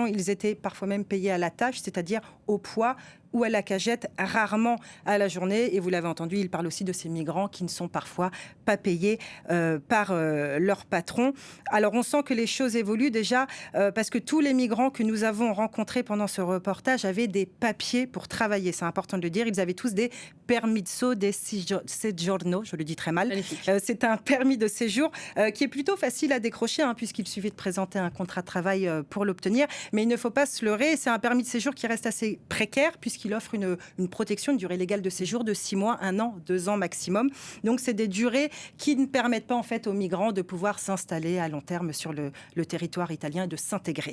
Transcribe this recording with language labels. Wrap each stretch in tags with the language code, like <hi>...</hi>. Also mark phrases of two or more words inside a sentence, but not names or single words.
<fr>Ils étaient parfois même payés à la tâche, c'est-à-dire au poids ou à la cagette, rarement à la journée. Et vous l'avez entendu, il parle aussi de ces migrants qui ne sont parfois pas payés par leur patron. Alors on sent que les choses évoluent déjà parce que tous les migrants que nous avons rencontrés pendant ce reportage avaient des papiers pour travailler. C'est important de le dire. Ils avaient tous des</fr> <it>permesso di soggiorno,</it> <fr>je le dis très mal. C'est un permis de séjour qui est plutôt facile à décrocher puisqu'il suffit de présenter un contrat de travail pour l'obtenir. Mais il ne faut pas se leurrer, c'est un permis de séjour qui reste assez précaire puisqu'il offre une protection, une durée légale de séjour de 6 mois, 1 an, 2 ans maximum. Donc c'est des durées qui ne permettent pas en fait aux migrants de pouvoir s'installer à long terme sur le territoire italien et de s'intégrer.</fr>